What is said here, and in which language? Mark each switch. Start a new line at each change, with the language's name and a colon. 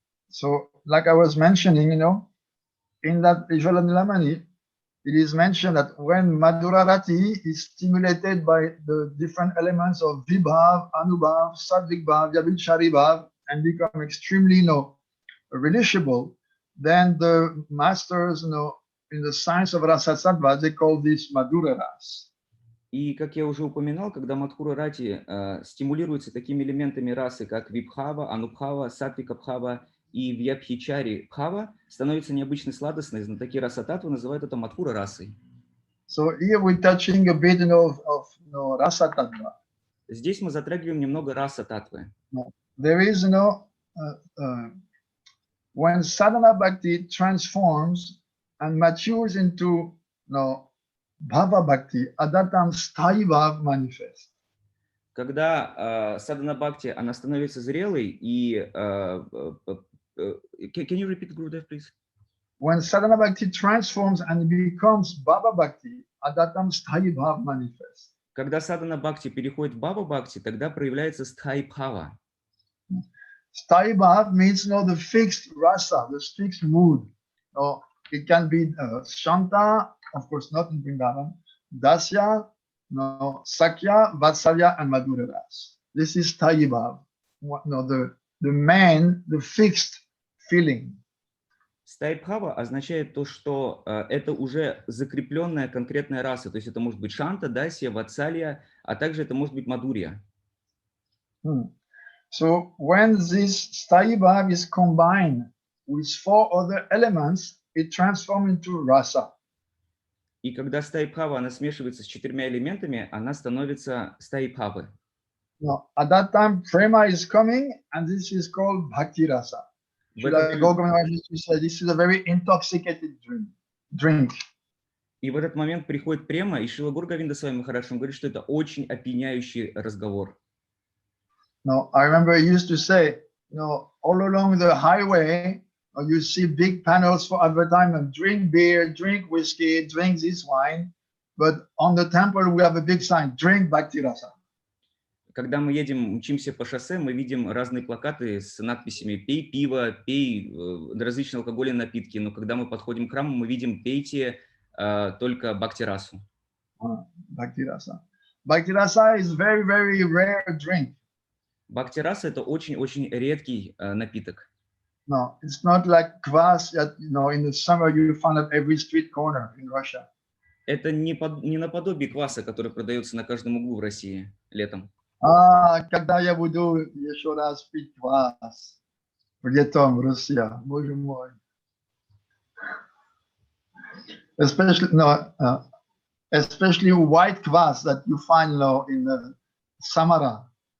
English: So, like I was mentioning, in that Ujjvala Nilamani, it is mentioned that when Madhura Rati is stimulated by the different elements of Vibhav, Anubhav, Sattvic Bhav, Yabhichari Bhav, and become extremely relishable, then the masters, in the science of Rasa Sattva, they call this Madhura Ras.
Russian: И, как я уже упоминал, когда Мадхура Рати стимулируется такими элементами расы, как Вибхава, Анубхава, Саттвика Бхава и Вьябхичари Бхава, становится необычно сладостной, знатоки раса татвы называют это Мадхура расой.
English: So here we're touching a bit of Rasa Tattva.
Russian: Здесь мы затрагиваем немного раса татвы.
English: There is when sadhana bhakti transforms and matures into bhava bhakti, at that time sthayi bhav manifests.
Russian: Когда садхана бхакти, она становится зрелой и...
English: Can you repeat Gurudev, please? When sadhana bhakti transforms and becomes bhava bhakti, at that time sthayi bhav manifests.
Russian: Когда садхана бхакти переходит в бхава бхакти, тогда проявляется стхаи бхава.
English: Sthayi bhav means the fixed rasa, the fixed mood. It can be Shanta, of course not in Vrindavan, Dasya, Sakya, Vatsalya, and Madhura Ras. This is Sthayi bhav. The main, the fixed feeling.
Russian: Стхаи бхава означает то, что это уже закрепленная конкретная раса, то есть это может быть Шанта, Дасья, Ватсалья, а также это может быть Мадурья.
English: So when this sthayi bhav is combined with 4 other elements, it transforms into rasa.
Russian: И когда стаи-бхава, она смешивается с 4 элементами, она становится стаи-бхавы.
English: Now, at that time, prema is coming, and this is called bhakti rasa.
Russian: В этот момент-
English: Gokul Maharaj used to say, this is a very intoxicated drink.
Russian: И в этот момент приходит према, и Шрила Говинда Свами Махарадж говорит, что это очень опьяняющий разговор.
English: Now, I remember he used to say, all along the highway, you see big panels for advertisement, drink beer, drink whiskey, drink this wine. But on the temple, we have a big sign, drink bhakti rasa.
Russian: Когда мы едем, мчимся по шоссе, мы видим разные плакаты с надписями «пей пиво», «пей различные алкогольные напитки». Но когда мы подходим к храму, мы видим «пейте только бхакти-расу».
English: Bhakti rasa. Bhakti rasa is very, very rare drink.
Russian: Бхакти-раса – это очень-очень редкий напиток.
English: No, it's not like kvass that, in the summer you find at every street corner in Russia.
Russian: Это не наподобие кваса, который продается на каждом углу в России летом. Когда я буду еще раз пить квас летом в России, боже мой.
English: Especially white kvass that you find in Samara.